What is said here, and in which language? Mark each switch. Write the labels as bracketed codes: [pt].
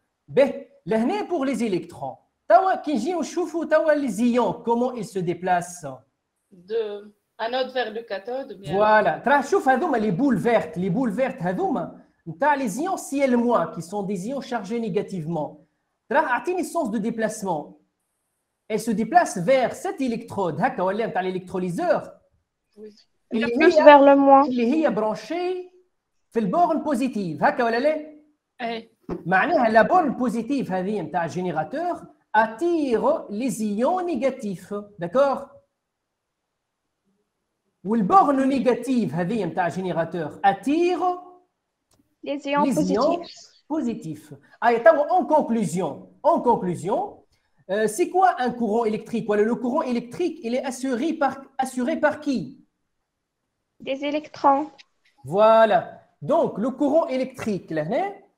[fr] Ben, là, pour les électrons. [ar] توا كي نجيو نشوفوا توا [fr] les ions, comment ils se déplacent. De anode vers le cathode. Bien. Voilà. [ar] ترى شوف هذوما [fr] les boules vertes [ar] هذوما نتاع [fr] les ions Cl- qui sont des ions chargés négativement. [ar] ترى اعطيني السens [fr] de déplacement. Elle se déplace vers cet électrode [ar] هكا ولا نتاع [fr] l'électrolyseur. Oui. [ar] اللي [fr] Plus [ar] هي [fr] vers le moins. [ar] اللي هي [fr] branchée [ar] في البورن بوزيتيف هكا ولا لا؟ Eh, معناها [fr] la borne positive [ar] هذه نتاع الجينيراتور [fr] attire les ions négatifs, d'accord? [ar] والبورن [fr] négative [ar] هذه نتاع الجينيراتور [fr] attire Les ions les ions positifs. positifs. Allez, en conclusion, c'est quoi un courant électrique? Voilà, le courant électrique, il est assuré par qui? Des électrons. Voilà. Donc, le courant électrique, là, hein?